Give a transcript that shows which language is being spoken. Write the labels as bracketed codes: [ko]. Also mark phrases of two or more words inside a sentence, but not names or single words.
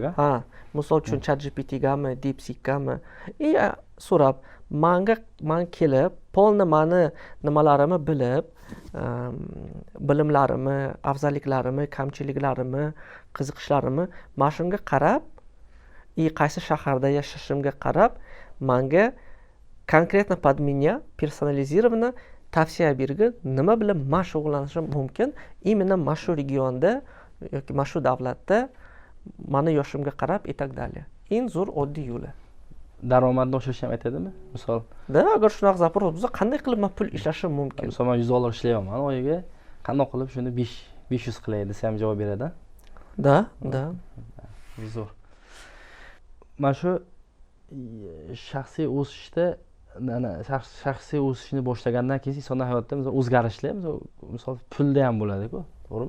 [uz] Ha, misol uchun ChatGPTgami, DeepSeekgami, so'rab, man kelib, polni mani nimalarimni bilib, bilimlarimni, afzalliklarimni, kamchiliklarimni, qiziqishlarimni mana shunga qarab, qaysi shaharda yashashimga qarab, menga [ru] конкретно под меня [uz] personalizированно tavsiya bergin, nima bilan men shug'ullanishim mumkin, именно mana shu regionda yoki mana shu davlatda mani yoshimga qarab [ru] и так далее. [uz] Eng zo'r oddiy yo'li. Daromadni oshirishni ham aytadimi? Misol, agar shunaqa zaпрос bo'lsa, qanday qilib men pul ishlashim mumkin? Misol, men $100 ishlayapman oyiga, qanday qilib shuni 500 qilay desa ham javob beradi. Da. Zo'r. Mana shu shaxsiy o'sishda shaxsiy o'sishni boshlagandan keyin inson hayotida o'zgarishlar, misol pulda ham bo'ladi-ku, to'g'rimi?